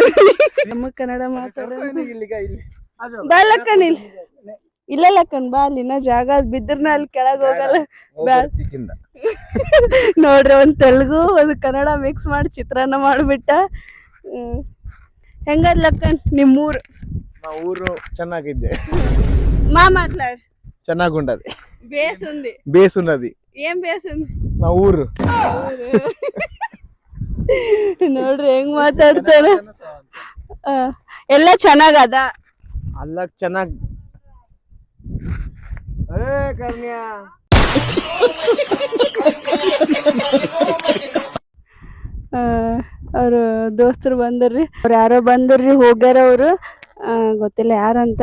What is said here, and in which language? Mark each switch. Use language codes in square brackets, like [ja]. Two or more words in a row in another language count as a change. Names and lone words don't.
[kn] ನಮ್ಮ ಕನ್ನಡ ಮಾತಾಡೋದು ಬಾ ಲಕ್ಕನ್, ಇಲ್ಲ ಲಕ್ಕನ್ ಬಾ, ಅಲ್ಲಿ ನಾ ಜಾಗ ಬಿದ್ರನ ಅಲ್ಲಿ ಕೆಳಗ್ ಹೋಗಲ್ಲ. ನೋಡ್ರಿ, ಒಂದ್ ತೆಲುಗು ಒಂದ್ ಕನ್ನಡ ಮಿಕ್ಸ್ ಮಾಡಿ ಚಿತ್ರಾನ್ನ ಮಾಡ್ಬಿಟ್ಟ. ಹೆಂಗದ್ ಲಕ್ಕನ್ ನಿಮ್ಮೂರು? [te] మా ఊరు ಚೆನ್ನಾಗಿದೆ. మా మాట్లాడు. ಚೆನ್ನಾగుండది. బేసుంది. బేసున్నది. ఏం బేసుంది? మా ఊరు. [kn] ನೋಡ್ರಿ ಹೆಂಗ್ ಮಾತಾಡ್ತಾರ. ಎಲ್ಲ ಚೆನ್ನಾಗದ? ಅಲ್ಲ ಚೆನ್ನಾಗ್. ಕರ್ಣ್ಯಾ ಅವ್ರು ದೋಸ್ತರು ಬಂದರ್ರಿ, ಅವ್ರು ಯಾರೋ ಬಂದರ್ರಿ, ಹೋಗ್ಯಾರ ಅವರು, ಗೊತ್ತಿಲ್ಲ ಯಾರಂತ.